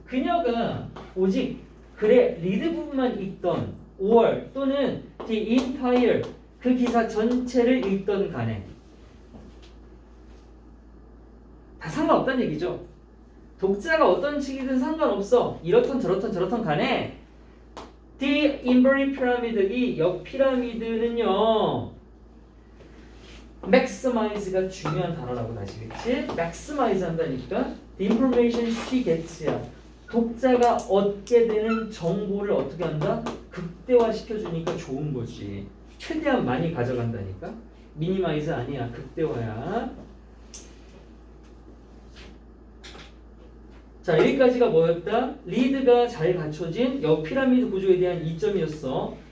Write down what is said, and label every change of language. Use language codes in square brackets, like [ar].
[ko] 그녀가 오직 글의 read 부분만 읽던 or 또는 [en] the entire [ko] 그 기사 전체를 읽던 간에 다 상관없다는 얘기죠. 독자가 어떤 식이든 상관없어. 이렇던 저렇던 간에 [en] The inverted pyramid, [ko] 이 옆 피라미드는요 maximize가 중요한 단어라고 다시 그랬지? [en] maximize [ko] 한다니까 [en] the information she gets야. [ko] 독자가 얻게 되는 정보를 어떻게 한다? 극대화시켜주니까 좋은 거지. 최대한 많이 가져간다니까. minimize 아니야, 극대화야. 자, 여기까지가 뭐였다? 리드가 잘 갖춰진 옆 피라미드 구조에 대한 이점이었어.